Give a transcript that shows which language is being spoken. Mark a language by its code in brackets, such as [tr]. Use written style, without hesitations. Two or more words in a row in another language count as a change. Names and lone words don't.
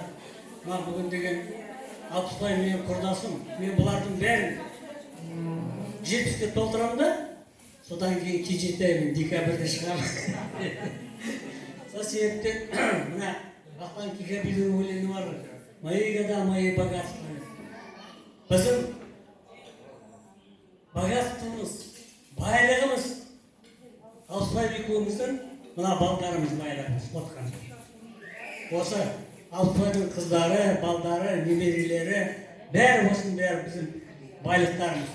[kk] Мына бүгін деген Алпысбай менің құрдасым. Мен бұлардың бәрін 70-ке толтырамын да, содан кейін кей декабрьде шығамын. Сол себептен мына Вахтанг Кикабидың өлеңі бар. [ru] Мои года, мои богатства. [kk] Біздің богатствомыз, байлығымыз Алпысбай екеуміздің мына балдарымыз байлығымыз отқан. Осы Алпысбайдың қыздары, балдары, немерелері, бәрі осының бәрі біздің байлықтарымыз.